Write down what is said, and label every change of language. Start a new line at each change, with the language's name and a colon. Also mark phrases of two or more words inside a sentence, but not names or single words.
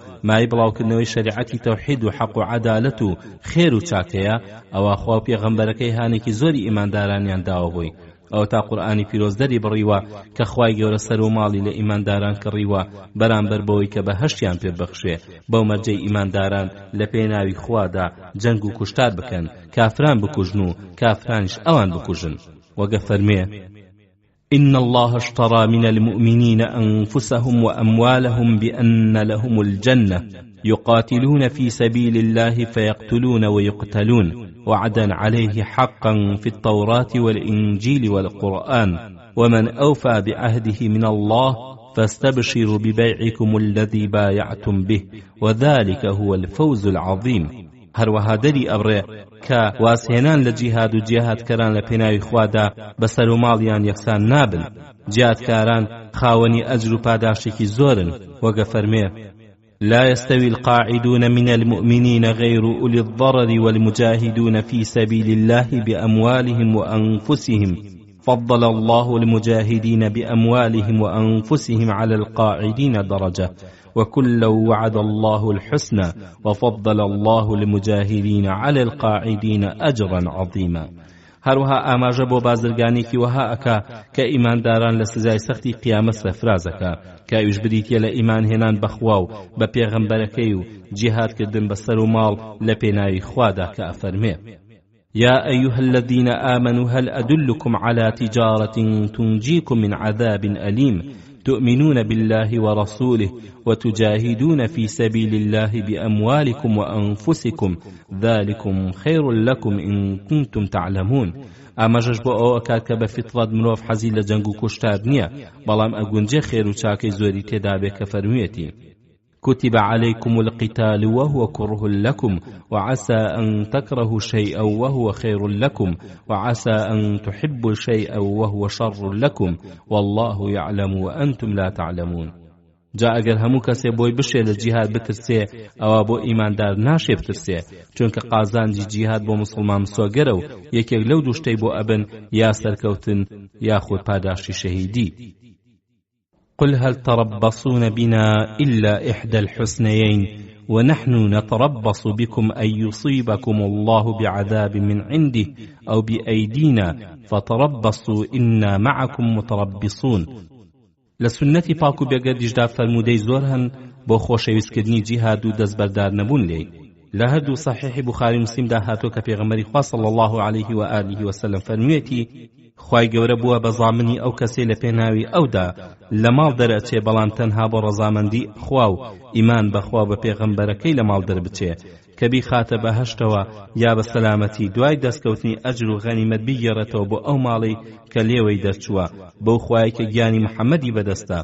Central Kurdish: مای بڵاوکردنەوەی شەریعەتی تەوحید و حەق و عەدالەت و خێر و چاکەیە ئەوە خوا و پێغەمبەرەکەی هانێکی زۆری ئیماندارانیان داوە بووی ئەو تا قورئانی پیرۆزدەری بڕیوە کە خوای گەورە سەر و ماڵی لە ئیمانداران کڕیوە بەرامبەر بەوەی کە بەهەشتیان پێبەخشێ بەو مەرجەی ئیمانداران لە پێناوی خوادا جەنگ و کوشتار بکەن کافران بکوژن و کافرانیش ئەوان بکوژن وەگە فەرمێ
Arabic: إن الله اشترى من المؤمنين أنفسهم وأموالهم بأن لهم الجنة يقاتلون في سبيل الله فيقتلون ويقتلون وعدا عليه حقا في التوراة والإنجيل والقرآن ومن أوفى بعهده من الله فاستبشروا ببيعكم الذي بايعتم به وذلك هو الفوز العظيم هەروەها
Central Kurdish: دەری ئەبڕێ کە واسهێنان لە جیهاد و جیهادکەران لە پێناوی خوادا بەسەر و ماڵیان یەکسان نابن جیهادکاران خاوەنی ئەجر و پاداشتێکی زۆرن وەگە فەرمێ
Arabic: لا يستوي القاعدون من المؤمنين غير أولي الضرر والمجاهدون في سبيل الله بأموالهم وأنفسهم فضل الله المجاهدين بأموالهم وأنفسهم على القاعدين درجة وكلا وعد الله الحسنى وفضل الله المجاهدين على القاعدين أجرا عظيما
Central Kurdish: هەروەها ئاماژە بۆ بازرگانێکی وەها ئەکا کە ئیمانداران لە سزای سەختی قیامەت سەرفرازەکە کە ئەویش بریتیە لە ئیمان هێنان بەخوا و بە پێغەمبەرەکەی و جیهادکردن بەسەر و ماڵ لە پێناوی خوادا کە ئەفەرمێ
Arabic: يا أيها الذين آمنوا هل أدلكم على تجارة تنجيكم من عذاب أليم تؤمنون بالله ورسوله وتجاهدون في سبيل الله بأموالكم وأنفسكم ذلكم خير لكم إن كنتم تعلمون.
Central Kurdish: ئاماژەش بۆ ئەوە ئەکات کە بە فیتڕەت مرۆڤ حەزی لە جەنگ و کوشتار نییە، بەڵام ئەگونجێ خێر و چاکەی زۆری تێدا بێ کە فەرموویەتی:
Arabic: كتب عليكم القتال وهو كره لكم وعسى أن تكرهوا شيئا وهو خير لكم وعسى أن تحبوا شيئا وهو شر لكم والله يعلم وأنتم لا تعلمون.
Central Kurdish: جا ئەگەر هەموو کەسێ بۆی بشێ لە جیهاد بترسێ ئەوە بۆ ئیماندار ناشێ بترسێ، چونکە قازانجی جیهاد بۆ مسلمان مسۆگەرە و یەکێک لەو دوو شتەی بۆ ئەبن یا سەرکەوتن یاخود پاداشتی شەهیدی.
Arabic: قل هل تربصون بنا إلا إحدى الحسنيين ونحن نتربص بكم أن يصيبكم الله بعذاب من عنده أو بأيدينا فتربصوا إنا معكم متربصون.
Central Kurdish: لسنة پاکو بێگەردیشدا فەرموودەی زۆر هەن بۆ خۆشەویستکردنی جیهاد و دەستبەردار نەبوون لێی. لە هەردوو صحیحی بوخاری مسلمدا هاتۆ کە پێغەمبەری خوا
Arabic: صلی الله عليه و آله وسلم
Central Kurdish: فەرموویەتی: خوای گەورە بووە بە زامنی ئەو کەسێ لە پێناوی ئەودا لە ماڵ دەرەچێ بەڵام تەنها بۆ ڕەزامەندی خوا و ئیمان بەخوا بە پێغەمبەرەکەی لە ماڵ دەربچێ کە بیخاتە بەهەشتەوە یا بە سەلامەتی دوای دەستکەوتنی ئەجر و غەنیمەت بیگێڕێتەوە بۆ ئەو ماڵی کە لێوەی دەرچووە بەو خوای کە گیانی محەممەدی بەدەستە.